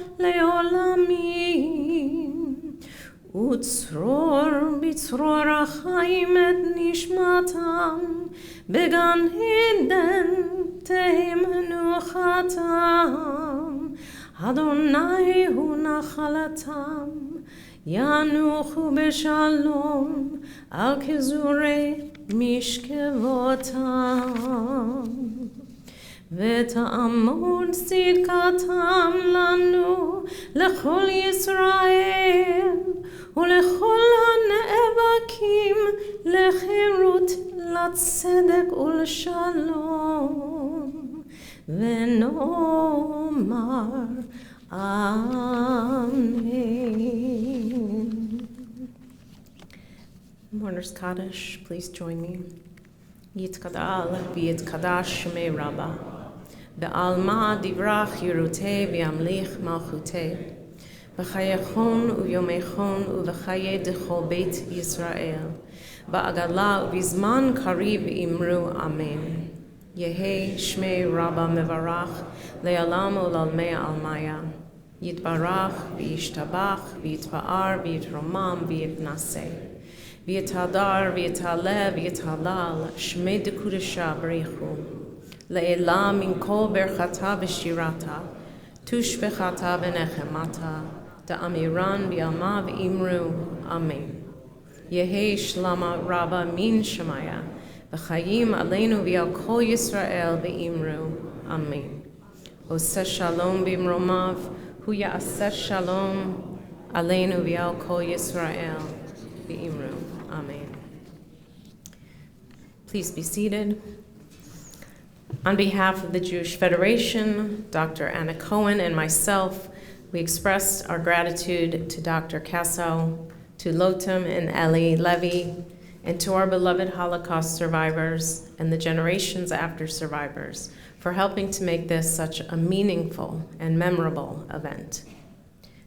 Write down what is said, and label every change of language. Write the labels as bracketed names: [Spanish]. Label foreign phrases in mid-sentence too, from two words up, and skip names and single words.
[Hebrew] לעולמים ויצרור בצרור החיים את נשמתם בגן עדן תהא מנוחתם אדני הוא נחלתם וינוחו בשלום על כזורי משכבותם ותעמוד צדקתם לנו ולכל ישראל ולכל הנאבקים לחירות לצדק ולשלום ונאמר אמן. [English] Mourner's Kaddish, please join me. [Aramaic] יתגדל ויתקדש שמה רבא. בעלמא די ברא כרעותה וימליך מלכותה. בחייכון וביומיכון ובחיי דכל בית ישראל. בעגלא ובזמן קריב ואמרו אמן. יהא שמה רבא מברך לעלם ולעלמי עלמיא. יתברך וישתבח ויתפאר ויתרומם ויתנשא. ויתהדר ויתעלה ויתהלל שמה דקודשא בריך הוא. לעלא מן כל ברכתא ושירתא. תשבחתא ונחמתא. דאמירן בעלמא ואמרו אמן. יהא שלמא רבא מן שמיא. [Hebrew] וחיים עלינו ועל כל ישראל ואמרו. אמן עושה שלום במרומיו. הוא יעשה שלום עלינו ועל כל ישראל ואמרו. [English] Amen. Please be seated. On behalf of the Jewish Federation, Dr. Anna Cohen, and myself, we express our gratitude to Dr. Kassow, to Lotam and Eli Levy, and to our beloved Holocaust survivors and the generations after survivors for helping to make this such a meaningful and memorable event.